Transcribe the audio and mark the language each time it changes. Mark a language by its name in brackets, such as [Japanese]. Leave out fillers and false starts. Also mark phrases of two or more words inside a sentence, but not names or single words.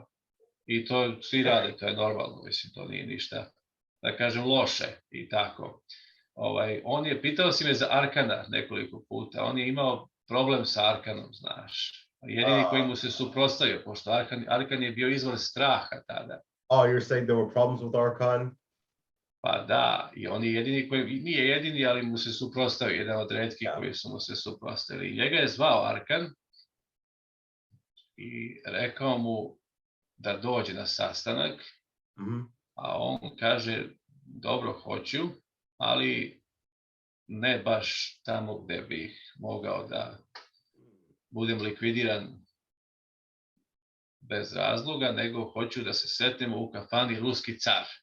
[Serbian] I to svi rade, to je normalno, mislim, to nije ništa, da kažem, loše i tako. On je, pitao si me za Arkana nekoliko puta, on je imao problem sa Arkanom, znaš. Jedini koji mu se suprotstavio, pošto Arkan je bio izvor straha tada. [English] Oh, you're saying there were problems with Arkan? [Serbian] Pa da, i on je jedini koji, nije jedini, ali mu se suprotstavio, jedan od retkih koji su mu se suprotstavili. Njega je zvao Arkan i rekao mu da dođe na sastanak, a on kaže, dobro, hoću, ali ne baš tamo gde bih mogao da budem likvidiran bez razloga, nego hoću da se sretnemo u kafani Ruski car.